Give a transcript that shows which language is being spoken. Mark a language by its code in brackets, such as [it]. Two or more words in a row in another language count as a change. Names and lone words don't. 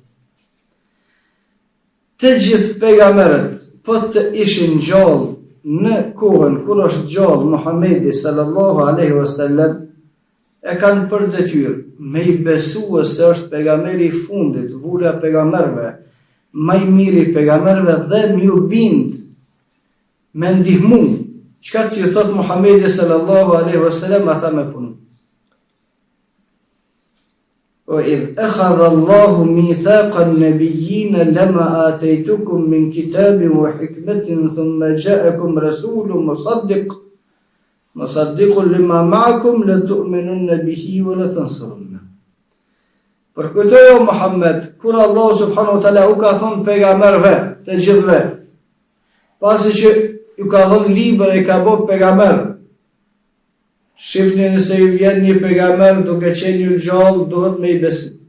[sq] Të gjithë pejgamberët po të ishin gjallë në kohën kur është gjallë Muhamedi [ar] صلى الله عليه وسلم, [sq] e kanë për detyrë me i besua se është pejgamberi i fundit, vula pejgamberëve, më i miri i pejgamberëve dhe më u bind me ndihmu çka që thot Muhamedi [ar] صلى الله عليه وسلم, [sq] ata me punu. [ar] وإذ أخذ الله ميثاق النبيين لما آتيتكم من كتاب وحكمة ثم جاءكم رسول مصدق لما معكم لتؤمنن به ولتنصرنه. [sq] Për këto Muhammed, kur Allah [ar] سبحانه وتعالى [sq] u ka thënë pejgamberëve të gjithëve, pasi që ju ka dhënë libër e ka bërë pejgamber, shifni nëse ju vjen një pejgamber duke qenë ju gjallë, duhet me i besu.